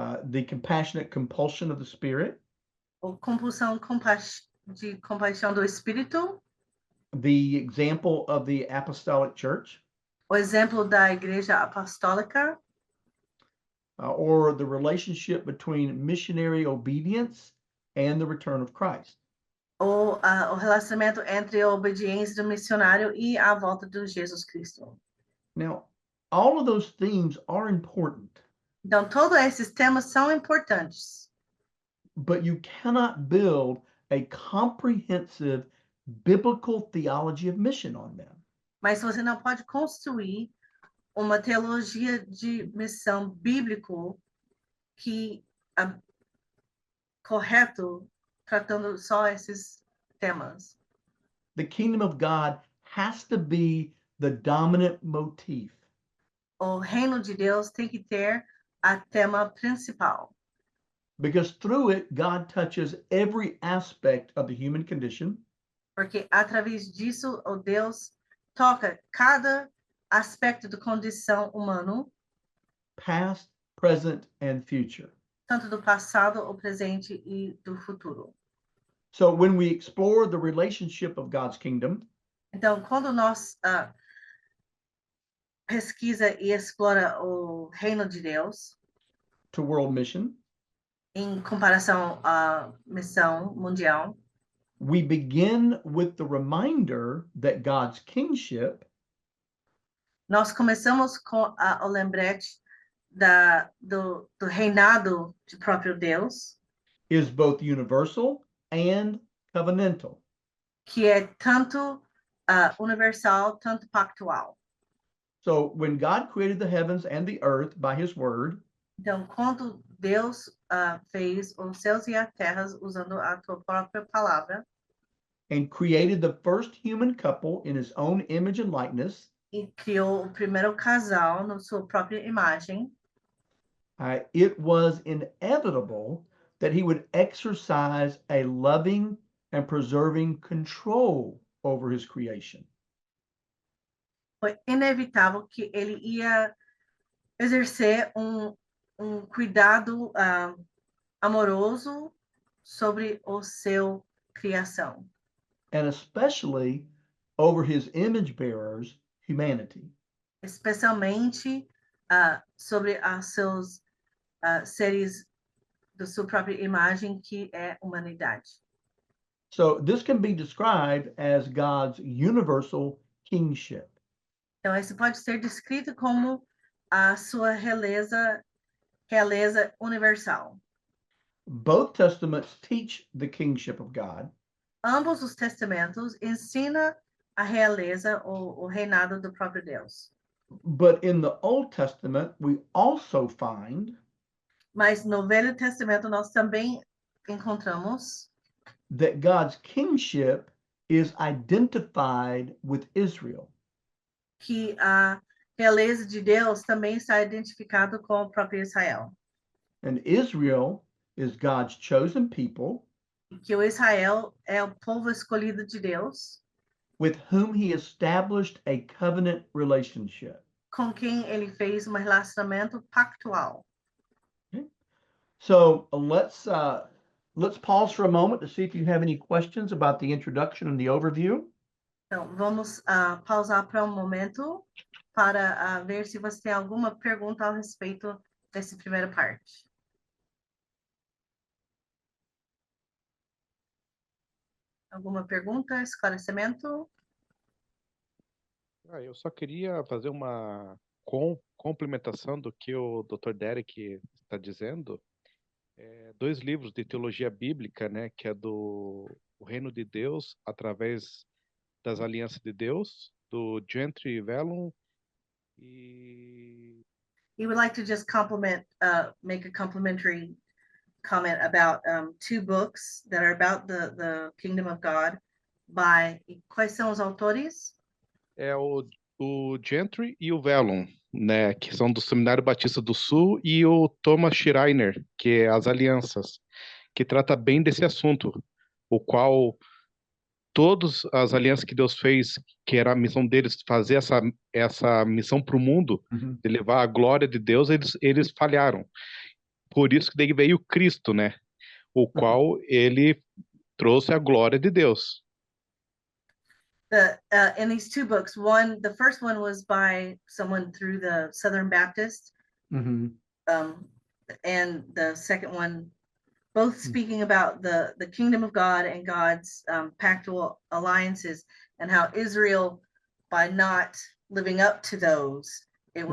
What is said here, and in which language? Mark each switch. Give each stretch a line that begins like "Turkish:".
English: the compassionate compulsion of the Spirit,
Portuguese: ou compulsão de compaixão do Espírito,
English: the example of the apostolic church,
Portuguese: o exemplo da Igreja Apostólica,
English: or the relationship between missionary obedience and the return of Christ.
Portuguese: ou o relacionamento entre a obediência do missionário e a volta de Jesus Cristo.
English: Now, all of those themes are important,
Portuguese: Então, todos esses temas são importantes,
English: but you cannot build a comprehensive biblical theology of mission on them.
Portuguese: mas você não pode construir uma teologia de missão bíblico que correto tratando só esses temas.
English: The kingdom of God has to be the dominant motif.
Portuguese: O reino de Deus tem que ter a tema principal,
English: Because through it, God touches every aspect of the human condition,
Portuguese: porque através disso o Deus toca cada aspecto da condição humano,
English: past, present, and future.
Portuguese: tanto do passado, o presente e do futuro.
English: So when we explore the relationship of God's kingdom,
Portuguese: Então, quando nós pesquisa e explora o reino de Deus,
English: to world mission,
Portuguese: em comparação à missão mundial,
English: we begin with the reminder that God's kingship
Portuguese: nós começamos com o lembrete do reinado de próprio Deus,
English: is both universal and covenantal.
Portuguese: que é tanto universal, tanto pactual.
English: So when God created the heavens and the earth by his word,
Portuguese: Então, quando Deus fez os céus e a terra usando a tua própria palavra,
English: and created the first human couple in his own image and likeness,
Portuguese: e criou o primeiro casal na sua própria imagem,
English: it was inevitable that he would exercise a loving and preserving control over his creation.
Portuguese: foi inevitável que ele ia exercer um cuidado amoroso sobre o seu criação,
English: And especially over his image bearers, humanity.
Portuguese: especialmente sobre os seus seres da sua própria imagem, que é a humanidade.
English: So this can be described as God's universal kingship.
Portuguese: Então, isso pode ser descrito como a sua realeza universal.
English: Both testaments teach the kingship of God,
Portuguese: Ambos os testamentos ensinam a realeza ou o reinado do próprio Deus.
English: but in the Old Testament, we also find
Portuguese: Mas no Velho Testamento nós também encontramos
English: that God's kingship is identified with Israel.
Portuguese: que a realeza de Deus também está identificado com o próprio Israel.
English: And Israel is God's chosen people
Portuguese: Que o Israel é o povo escolhido de Deus,
English: with whom he established a covenant relationship.
Portuguese: com quem ele fez um relacionamento pactual.
English: So let's pause for a moment to see if you have any questions about the introduction and the overview.
Portuguese: Então, vamos pausar para um momento para ver se você tem alguma pergunta a respeito dessa primeira parte. Alguma pergunta, esclarecimento? Eu só queria fazer uma complementação do que o Dr. Derek está dizendo. Dois livros de teologia bíblica, né, que é do O Reino de Deus através das Alianças de Deus, do Gentry e Vellum, e
English: He would like to just make a complimentary comment about two books that are about the kingdom of God by,
Portuguese: quais são os autores? o Gentry e o Vellum, né, que são do Seminário Batista do Sul, e o Thomas Schreiner, que é As Alianças, que trata bem desse assunto, o qual todas as alianças que Deus fez, que era a missão deles, fazer essa missão para o mundo, Mhm. de levar a glória de Deus, eles falharam. Por isso que daí veio Cristo, né? O qual ele trouxe a glória de Deus.
English: In these two books, the first one was by someone through the Southern Baptist, Mhm. and the second one, both speaking about the kingdom of God and God's pactual alliances, and how Israel, by not living up to those, it